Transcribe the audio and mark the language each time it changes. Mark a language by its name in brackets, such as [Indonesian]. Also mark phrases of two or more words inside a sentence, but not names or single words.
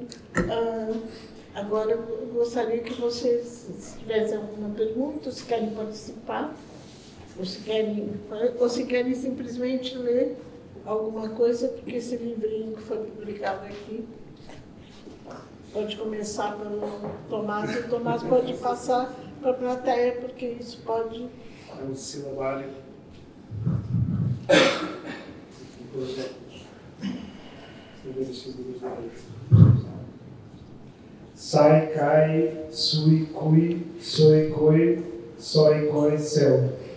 [Portuguese] Agora, eu gostaria que vocês, se tivessem alguma pergunta, se querem participar, ou se querem simplesmente ler alguma coisa, porque esse livrinho que foi publicado aqui. Pode começar pelo Tomás, e o Tomás pode passar para a plateia, porque isso pode... É um silabário. Sai, cai, sui, cui, soi, coi, soi, coi, céu.